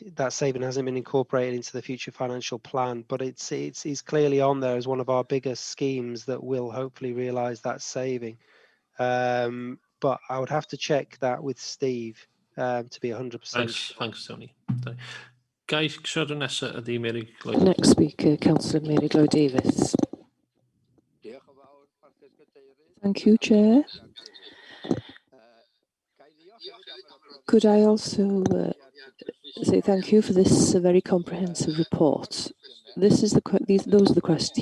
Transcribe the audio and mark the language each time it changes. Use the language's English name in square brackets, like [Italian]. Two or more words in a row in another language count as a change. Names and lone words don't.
[English] That saving hasn't been incorporated into the future financial plan, but it's clearly on there as one of our biggest schemes that will hopefully realise that saving. But I would have to check that with Steve to be 100% sure. Thanks, Tony. Guy, [Welsh] siwr nesa ydi Mary Lloyd. [English] Next speaker, Councillor Mary Lloyd Davis. Thank you, Chair. Could I also say thank you for this very comprehensive report. This is those are the questions.